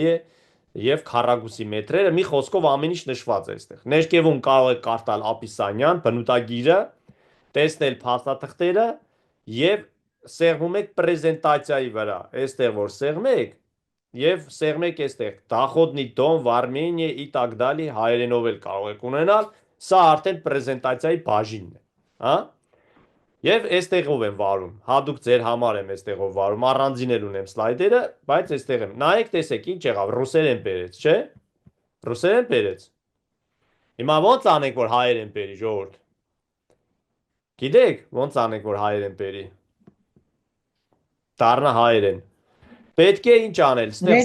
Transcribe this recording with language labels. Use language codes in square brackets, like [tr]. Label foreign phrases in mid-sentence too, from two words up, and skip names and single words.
[hy] է եւ քառակուսի մետրերը մի խոսքով ամեն ինչ նշված է այստեղ։ Ներքևում կարող եք կարդալ Ապիսանյան բնութագիրը, տեսնել փաստաթղթերը եւ սեղմում եք պրեզենտացիայի վրա։ Այստեղ որ սեղմեք եւ սեղմեք այստեղ [ru] Доходный дом в Армении и так далее [hy] հայերենով էլ կարող եք ունենալ, սա արդեն պրեզենտացիայի բաժինն է, հա։ Եվ այստեղով եմ վարում, հատուկ ձեր համար եմ այստեղով վարում, առանձին էլ ունեմ սլայդերը, բայց այստեղ եմ։ Նայեք, տեսեք, ինչ եղավ, ռուսերեն բերեց, չէ՞։ Ռուսերեն բերեց։ Հիմա ո՞նց անենք, որ հայերեն բերի, ժողովուրդ։ Գիտեք, ո՞նց անենք, որ հայերեն բերի։ Դառնա հայերեն։ Պետք է ինչ անել, ստեղ